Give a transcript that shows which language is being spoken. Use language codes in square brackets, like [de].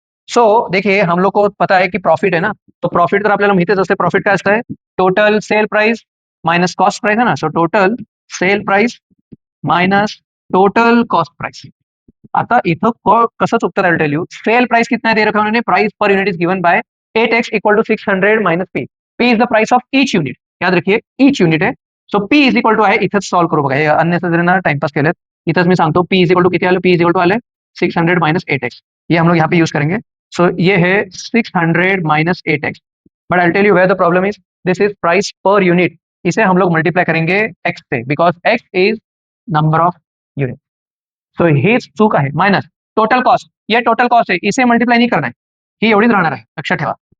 [hi] सो देखिए हम लोग को पता है कि प्रॉफिट है ना, [mr] तो प्रॉफिट तर आपल्याला माहितीच असते, प्रॉफिट काय असतं, [hi] total sale price minus cost price है ना। [en] So total sale price minus total cost price. [mr] आता इथं कसं चुकतं, [en] I tell you, [hi] sale price कितना है दे रखा है उन्होंने, [en] Price per unit is given by 8x equal to 600 minus P. P is the price of each unit, [hi] याद रखिए ईच यूनिट है। [mr] So P is equal to आहे, इथंच सॉल्व करू बघा, हे अननेसेसरी ना टाइमपास केलेत, इथंच मी सांगतो पी इज इक्वल टू किती आलं, पी इज इक्वल टू आले 600 माइनस 8x, [hi] ये हम लोग यहाँ पे यूज करेंगे। [en] so ये है 600 minus 8x, but I tell you where the problem is, this is price per unit, [hi] इसे हम लोग मल्टीप्लाई करेंगे x से, [en] Because x is number of unit. [mr] So ही चूक आहे, मायनस टोटल कॉस्ट, [hi] ये टोटल कॉस्ट है, इसे मल्टीप्लाई नहीं करना है, [mr] ही एवढीच राहणार आहे, लक्षात ठेवा।